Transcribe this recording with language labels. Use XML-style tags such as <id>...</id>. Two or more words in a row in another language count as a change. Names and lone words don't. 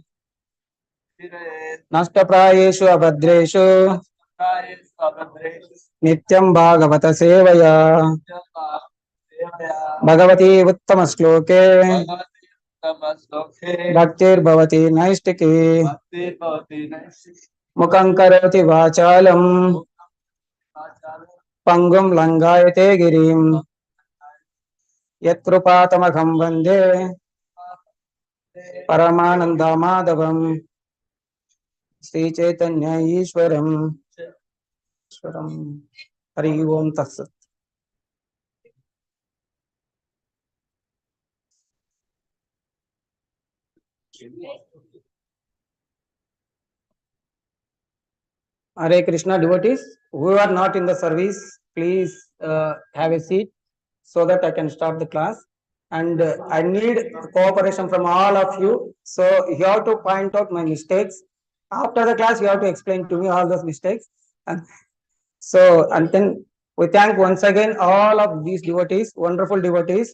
<sa>నష్టప్రాయేషు అభద్రేషు నిత్యం భాగవత సేవయా భగవతి ఉత్తమ శ్లోకే భక్తిర్భవతి నైష్టికి ముఖం కరోతి వాచాలం पंगुं लंघयते गिरिं यत्कृपातमहं वन्दे परमानन्दमाधवम् श्रीचैतन्य ईश्वरम् हरि ओम तत्सत्।</sa> <en>Hare Krishna devotees who are not in the service, please have a seat so that I can start the class. And I need cooperation from all of you. So you have to point out my mistakes. After the class, you have to explain to me all those mistakes. And so, and then we thank once again all of these devotees, wonderful devotees.</en>